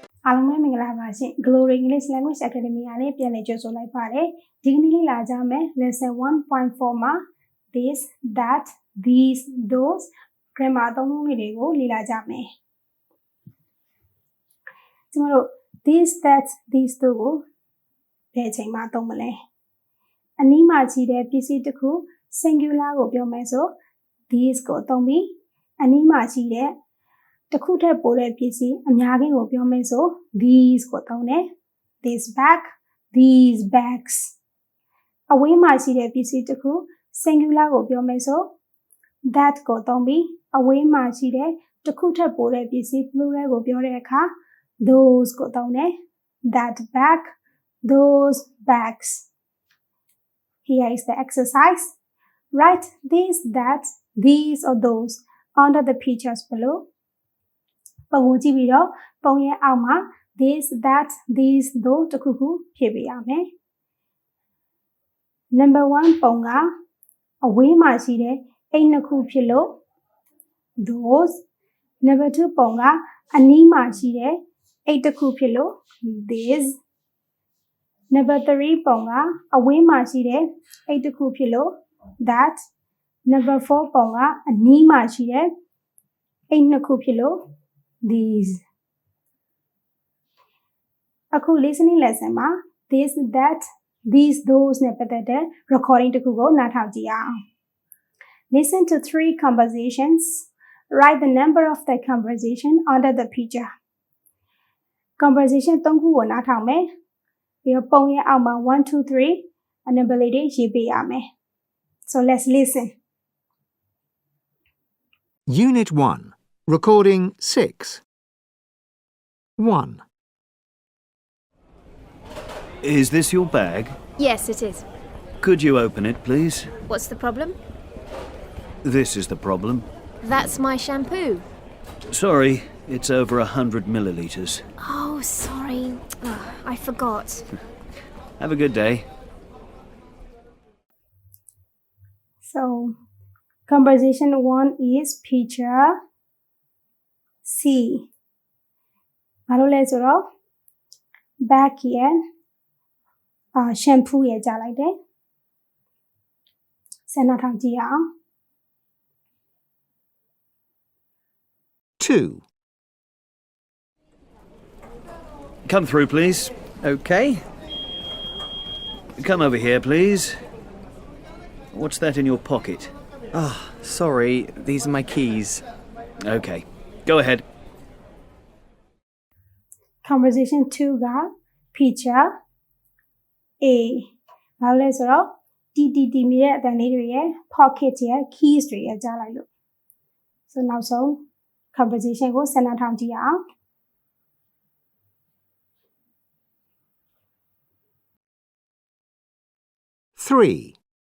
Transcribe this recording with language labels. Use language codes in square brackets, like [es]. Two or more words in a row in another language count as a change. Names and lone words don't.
[my] အားလုံးပဲမင်္ဂလာပါရှင် Glory English Language Academy ကနေပြန်လည်ကြိုဆိုလိုက်ပါတယ်ဒီကနေ့လေ့လာကြမယ် lesson 1.4 မှာ [en] this that these those grammar [my] အသုံးအနှုန်းတွေကိုလေ့လာကြမယ်ကျမတို့ this [en] that these those [my] ကိုဘယ်အချိန်မှာသုံးမလဲအနီးမှာရှိတဲ့ပစ္စည်းတစ်ခု singular ကိုပြောမယ်ဆို these ကိုသုံးပြီးအနီးမှာရှိ တဲ့တစ်ခုထက်ပိုတဲ့ပစ္စည်းအများကြီးကိုပြောမယ်ဆို these ကိုသုံးတယ် [en] this bag these bags [my] အ ဝေးမှာရှိတဲ့ပစ္စည်းတစ်ခု singular ကိုပြောမယ်ဆို that ကိုသုံးပြီးအဝေးမှာရှိတဲ့တစ်ခုထက်ပိုတဲ့ပစ္စည်း plural ကိုပြောတဲ့အခါ those ကိုသုံးတယ် [en] that bag those bags here is the exercise write this that these or those under the pictures below [my] ပုံကိုကြည့်ပြီးတော့ပုံရဲ့အောက်မှာ [en] this that these those [my] တခုခုဖြည့်ပေးရမယ် [en] number 1 [my] ပုံကအဝေးမှာရှိတဲ့အိမ်နှစ်ခုဖြစ်လို့ [en] those number 2 [my] ပုံကအနီးမှာရှိတဲ့အိမ်တစ်ခုဖြစ်လို့ [en] this number 3 [my] ပုံကအဝေးမှာရှိတဲ့အိမ်တစ်ခုဖြစ်လို့ [en] that number 4 [my] ပုံကအနီးမှာရှိတဲ့အိမ်နှစ်ခုဖြစ်လို့these အခု [en] listening lesson [my] မှာ [en] this that these those [my] နဲ့ပတ်သက်တဲ့ recording တစ်ခုကိုနားထောင်ကြည့်အောင် [en] listen to 3 conversations write the number of the conversation under the picture [my] conversation 3 ခုကိုနားထောင်မယ်ပြီးတော့ပုံရဲ့အောက်မှာ1 2 3 အနံပါတ်လေးတွေရေးပေးရမယ် [en] so let's listen Unit 1 Recording 6 1. Is this your bag? Yes, it is. Could you open it, please? What's the problem? This is the problem. That's my shampoo. Sorry, it's over 100 millilitres. Oh, sorry. Oh, I forgot. Have a good day. So conversation 1 is picture C [my] ဘာလို့လဲဆိုတော့ back ရဲ့shampoo ရဲ့ကြားလိုက်တယ်စနာထောင်ကြည့်အောင် [en] 2. Come through, please. Okay. Come over here, please. What's that in your pocket? Sorry, these are my keys. Okay, go ahead. conversation 2 [my] က [en] picture A [my] ဘာလို့လဲဆိုတော့TTT မြည်တဲ့အတန်လေးတွေရဲ့ pocket ရဲ့ keys တွေရဲ့ကြားလိုက်လို့ so နောက်ဆုံး conversation ကိုစနာထောင်ကြည့်အောင် [en] 3.